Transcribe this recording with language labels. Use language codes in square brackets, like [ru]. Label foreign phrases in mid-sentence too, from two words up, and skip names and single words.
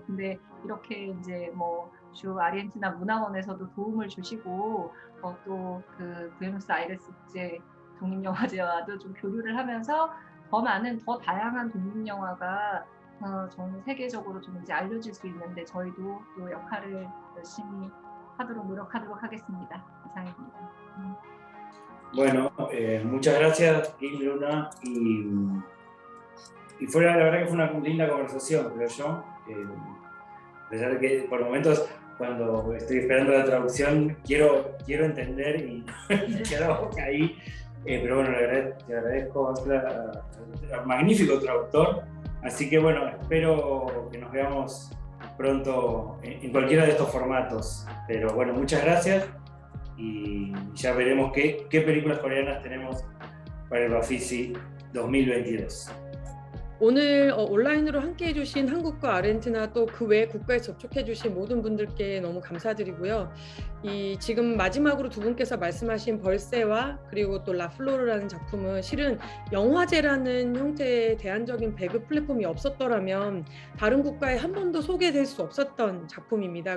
[ko] 근데 이렇게 이제 뭐 주 아르헨티나 문화원에서도 도움을 주시고 또 그 부에노스 아이레스 국제 독립영화제와도 좀 교류를 하면서 더 많은 더 다양한 독립영화가 전 세계적으로 좀 이제 알려질 수 있는데 저희도 또 역할을 열심히 하도록 노력하도록 하겠습니다. 이상입니다. [es] Bueno, muchas gracias, Kim Luna. Y fue, la verdad que fue una linda conversación, creo yo. A pesar de que por momentos, cuando estoy esperando la traducción, quiero entender y me queda la boca ahí. Pero bueno, te agradezco, es magnífico traductor. Así que bueno, espero que nos veamos pronto en cualquiera de estos formatos. Pero bueno, muchas gracias y ya veremos qué películas coreanas tenemos para el Bafisi 2022. [ko] 오늘 온라인으로 함께 해주신 한국과 아르헨티나 또 그 외 국가에 접촉해주신 모든 분들께 너무 감사드리고요. 지금 마지막으로 두 분께서 말씀하신 벌새와 그리고 또 라플로르라는 작품은 실은 영화제라는 형태의 대안적인 배급 플랫폼이 없었더라면 다른 국가에 한 번도 소개될 수 없었던 작품입니다.